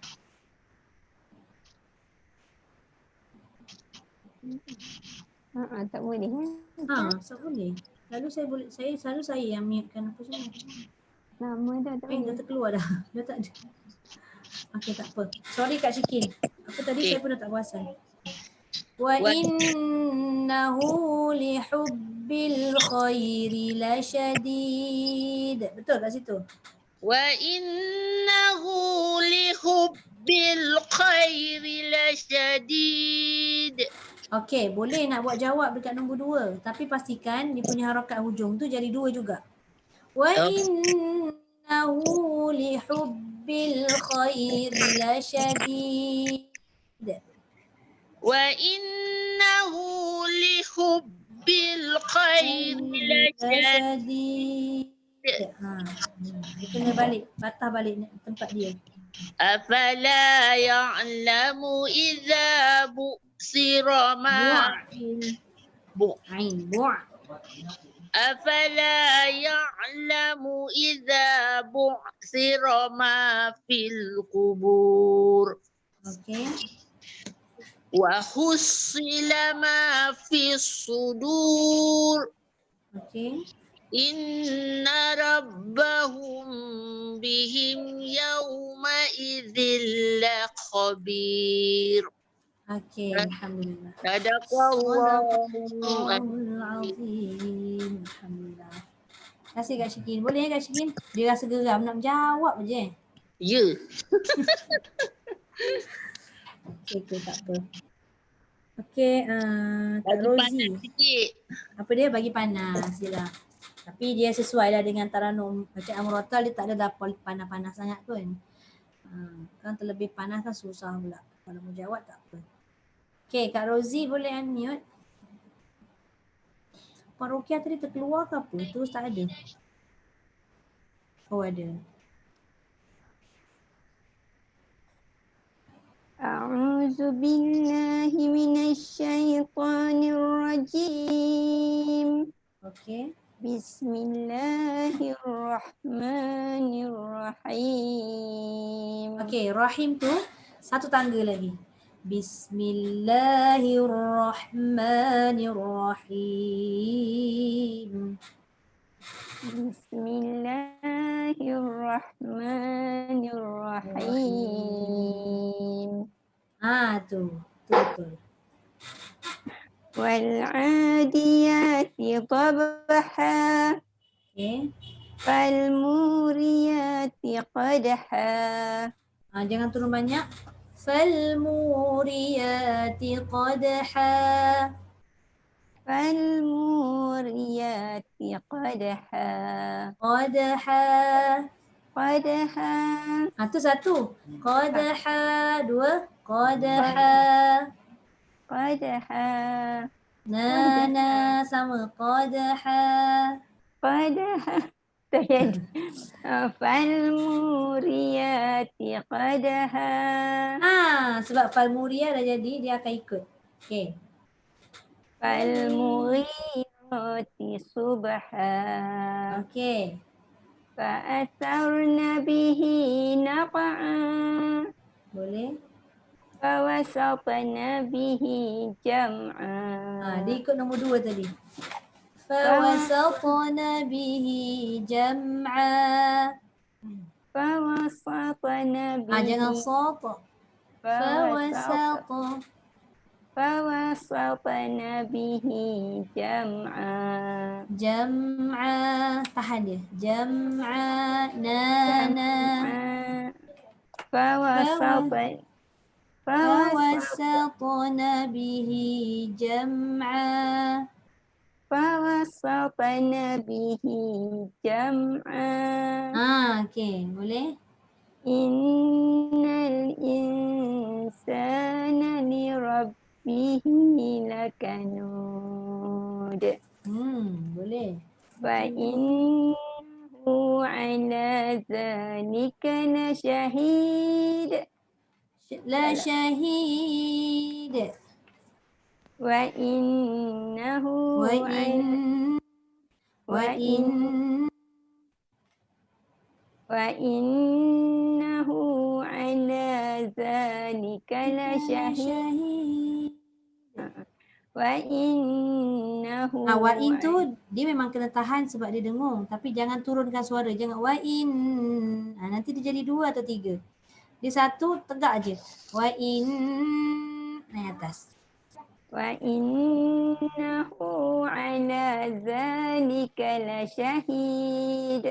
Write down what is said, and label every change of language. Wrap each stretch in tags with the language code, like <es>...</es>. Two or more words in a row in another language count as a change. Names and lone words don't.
<ms>Tak boleh. Tak boleh. Lalu selalu saya yang mute kan apa semua. Nama dah tak Dah terkeluar dah. Dah tak ada. Okey, tak apa. Sorry Kak Syikin. Apa tadi saya pun dah tak perasan.</ms> <ar>وإنه لحب الخير لشديد.</ar> <ms>Betul kat situ?</ms> <ar>وإنه لحب الخير لشديد.</ar> <ms>Okey, boleh nak buat jawab dekat nombor 2. Tapi pastikan dia punya harakat hujung tu jadi 2 juga.</ms> <ar>وإنه لحب الخير لشديد. وإنه لحب الخير لشديد.</ar> <ms>Dia kena balik, patah balik tempat dia.</ms> <ar>أفلا يعلم إذا بعثر ما عين، بع'. أفلا يعلم إذا بعثر ما في القبور.</ar> <ms>Okey.</ms> <ar>وحصل ما في الصدور.</ar> <ms>Okey.</ms> <ar>إن ربهم بهم يومئذ لخبير.</ar> <ms>Okey, alhamdulillah.</ms> <ar>Sadaqallahu العظيم. الحمد لله.</ar> <ms>Terima kasih Kak Syikin. Boleh Kak Syikin? Dia rasa geram nak menjawab je. Ya. Okey, tak apa. Okey, Kak Rozi. Apa dia? Bagi panas je lah. Tapi dia sesuai lah dengan taranum bacaan murattal, dia tak ada panas-panas sangat pun. Kan terlebih panas kan susah pula. Kalau mau jawab tak apa. Okey, Kak Rozi boleh unmute. Puan Rokia tadi terkeluar ke apa? Terus tak ada. Oh ada.</ms> <ar>أعوذ بالله من الشيطان الرجيم.</ar> <ms>Okey.</ms> <ar>Bismillahirrahmanirrahim.</ar> <ms>Okey, rahim tu satu tangga lagi. Bismillahirrahmanirrahim.</ms> <ar>Bismillahirrahmanirrahim.</ar> <ms>Tu betul.</ms> <ar>والعاديات ضبحا.</ar> <ms>Okey.</ms> <ar>فالموريات قدحا.</ar> <ms>Jangan turun banyak.</ms> <ar>فالموريات قدحا. فالموريات قدحا. Qadha. Qadha.</ar> <ms>Tu satu.</ms> <ar>Qadha. Dua. Qadha. Qadha.</ar> <ms>Nana sama. Qadha.</ms> <ar>Qadha. Terjadi. فالموريات قدحا.</ar> <ms>Sebab falmuria dah jadi, dia akan ikut. Okey.</ms> <ar>فالمغيرات صبحا.</ar> <ms>Okey.</ms> <ar>فأثرن به نقعا.</ar> <ms>Boleh.</ms> <ar>فوسطن به جمعا.</ar> <ms>Dia ikut nombor 2 tadi.</ms> <ar>فوسطن به جمعا. فوسطن به.</ar> <ms>Jangan sat. Fawasat.</ms> <ar>فوسطن به جمعا.</ar> <ms>Jam'a. Tahan dia. Jam'a.</ms> <ar>Nana. فوسطن به جمعا. فوسطن به جمعا.</ar> <ms>Okey, boleh.</ms> <ar>إن الإنسان لربه لكنود.</ar> <ms>Boleh.</ms> <ar>فإنه على ذلك لشهيد. لشهيد. وإنه وإنه على ذلك لشهيد. وإنه. وإن</ar> <ms>tu dia memang kena tahan sebab dia dengung, tapi jangan turunkan suara. Jangan</ms> <ar>وإن.</ar> <ms>Nanti dia jadi 2 atau 3. Dia 1 tegak aje.</ms> <ar>وإن</ar> <ms>naik atas.</ms> <ar>وإنه على ذلك لشهيد.</ar>